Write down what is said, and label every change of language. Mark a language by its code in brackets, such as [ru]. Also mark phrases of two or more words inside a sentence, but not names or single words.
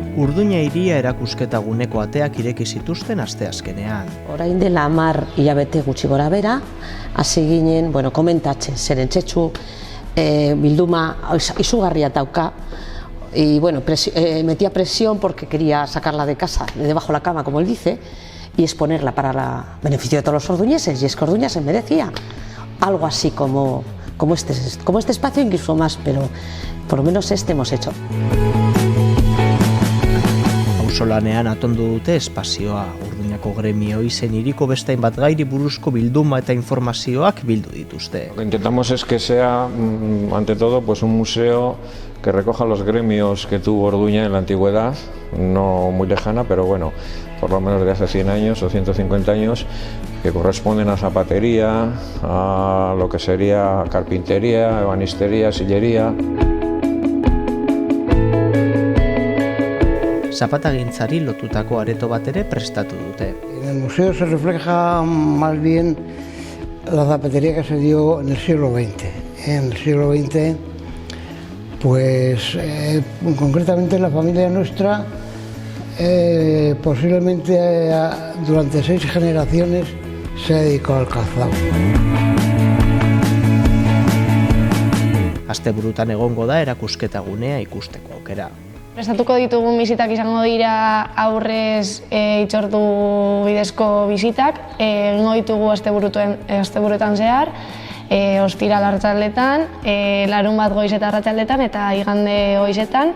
[eu] Urduña hiria erakusketa guneko ateak ireki zituzten asteazkenean. Orain dela 10 hilabete gutxi gora bera, hasi ginen, komentatzen, zeren txetxu bilduma izugarria dauka, [es] y metía presión porque quería sacarla de casa, de debajo de la cama, como él dice, y exponerla para el beneficio de todos los orduñeses, y es que Orduña se merecía algo así como este espacio, incluso más, pero por lo menos este hemos hecho. [eu] Auzolanean atondu dute espazioa, Urduñako gremio izen hiriko beste hainbat gairi buruzko bilduma eta informazioak bildu dituzte. [es] Lo que intentamos es que sea, ante todo, pues un museo que recoja los gremios que tuvo Orduña en la antigüedad, no muy lejana, pero bueno, por lo menos de hace 100 años o 150 años, que corresponden a zapatería, a lo que sería carpintería, ebanistería, sillería. [eu] Zapatagintzari lotutako areto bat ere prestatu dute. [es] En el museo se refleja más bien la zapatería que se dio en el siglo XX. En el siglo XX, concretamente la familia nuestra, posiblemente durante 6 generaciones se dedicó al calzado. [eu] Asteburutan egongo da erakusketa gunea ikusteko aukera. Prestatuko ditugun bizitak izango dira aurrez hitzordu bidezko bizitak, egingo ditugu asteburuetan zehar, ostiral arratsaldetan, larunbat goiz eta arratsaldetan eta igande goizetan.